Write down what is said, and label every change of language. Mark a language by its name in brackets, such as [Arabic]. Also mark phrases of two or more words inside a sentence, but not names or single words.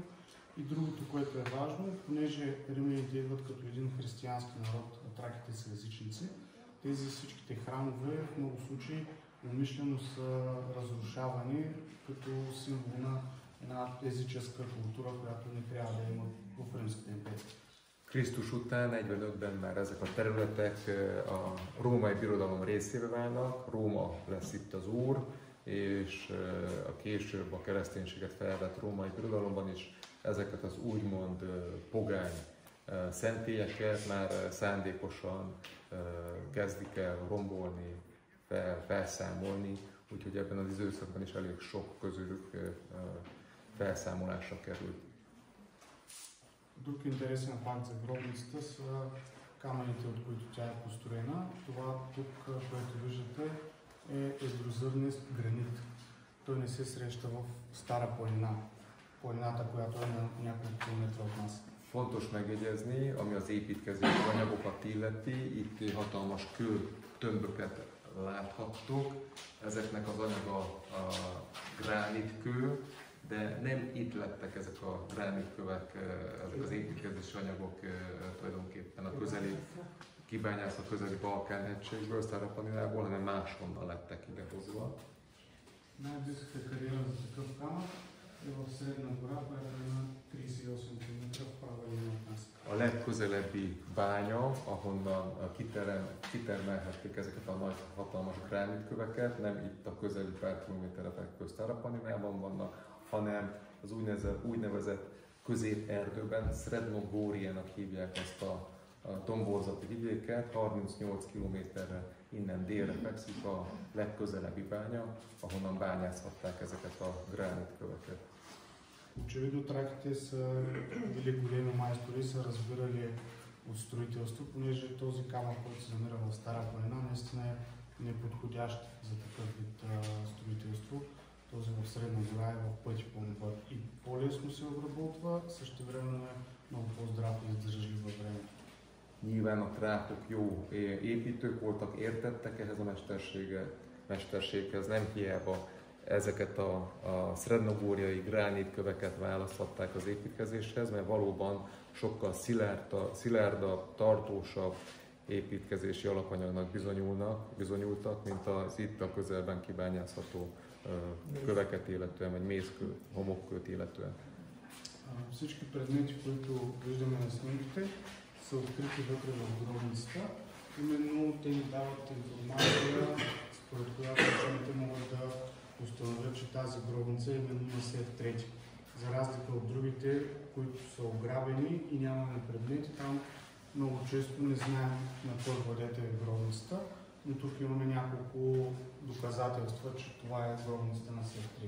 [Bulgarian] И другото, което е важно, понеже римляните идват като един християнски народ, а траките са езичници, тези всичките храмове в много случаи умишлено са разрушавани като символ на една езическа култура, която не трябва да има в Римската империя. [Hungarian] Krisztus után 45-ben már ezek a területek a római birodalom részévé válnak, Róma lesz itt az úr, és a később a kereszténységet felvett római birodalomban is ezeket az úgymond pogány szentélyeket már szándékosan kezdik el rombolni, felszámolni, úgyhogy ebben az időszakban is elég sok közülük felszámolásra került. [Bulgarian] Друг интересен факт за гробницата са камъните, от които тя е построена. Това тук, което виждате, е едрозърнест гранит. Той не се среща в Стара планина, планината, която е на няколко километра от нас. [Hungarian] Fontos megjegyezni, ami az építkezési anyagokat illeti, itt hatalmas kőtömböket láthattok. Ezeknek az anyaga a gránitkő, de nem itt lettek ezek a gránitkövek, ezek az építkezési anyagok tulajdonképpen a közeli kibányászott közeli Balkán-hegységből, Sztárapaninából, hanem máshonnan lettek idehozva. [Bulgarian] Най-близката кариера за такъв камък е в Средна гора, която е на 38 км в права линия от нас. [Hungarian] A legközelebbi bánya, ahonnan kitermelhették ezeket a nagy, hatalmas gránitköveket, nem itt a közeli pár kilométerek közt Arapaninában vannak, hanem az úgynevezett középerdőben, Srednogóriának hívják azt a domborzati vidéket, 38 kilométerre innen délre fekszik a legközelebbi bánya, ahonnan bányászhatták ezeket a gránitköveket. [Bulgarian] Очевидно траките са били големи майстори, са разбирали от строителство, понеже този камък, който се намира в Стара планина, наистина е неподходящ за такъв вид строителство. Този в Средна гора е в пъти по-напад и по-лесно се обработва, същевременно е много по-здрав и издържлив във времето. [Hungarian] Nyilván a trákok jó építők voltak, értettek ehhez a mesterséghez, nem hiába ezeket a szrednogóriai gránitköveket választhatták az építkezéshez, mert valóban sokkal szilárdabb, tartósabb építkezési alapanyagnak bizonyultak, mint az itt a közelben kibányászható köveket illetően, vagy mészkő, homokkőt illetően. [Bulgarian] Всички предмети, които виждаме на снимките, са открити вътре в гробницата. Именно те ни дават информация, според която учените могат да установят, че тази гробница е именно на Сет III. За разлика от другите, които са ограбени и нямаме предмети, там много често не знаем на кой владетел е гробницата, но тук имаме няколко доказателства, че това е гробницата на Сет III.